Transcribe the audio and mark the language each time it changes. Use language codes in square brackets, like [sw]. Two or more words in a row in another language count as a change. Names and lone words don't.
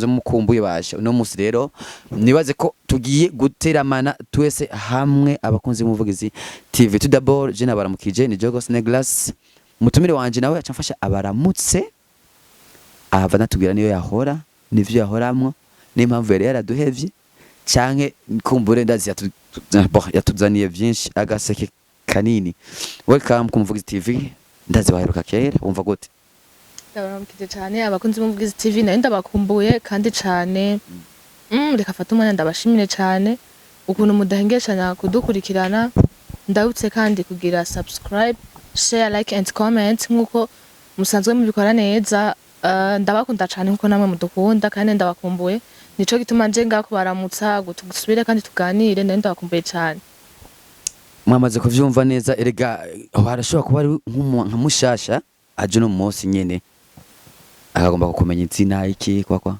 [rn] mukumbuye basha uno musi rero nibaze ko tugiye guteramana twese hamwe abakunzi muvugizi TV [fr] tout d'abord [rn] je nabaramukije ni Jogos Necklace mutumire wanje nawe acamfasha abaramutse ava natubwira niyo yahora nivyo yahoramwo n'impamvu yari yaraduhevye canke kumbure ndazi yatuzaniye byinshi agaseke kanini welcome ku muvugizi TV ndazi baheruka kera wumva gute ndabaramukije cyane abakunzi muvugizi TV nayo ndabakumbuye kandi cyane reka fata umwanya ndabashimire cyane ukuntu mudahengeshanya kudukurikirana ndabutse kandi kugira [en] subscribe share like and comment [rn] nkuko musanzwe mubikora neza ndabakunda cyane nkuko namwe mudukunda kandi ndabakumbuye nico gituma nje ngakubaramutsa gutugusubire kandi tuganire nende ndakumbuye cyane mwamaze kuvyumva neza erega harashobora kuba ari nka mushasha aje no munsi nyene akagomba kukumenya izina iki kwa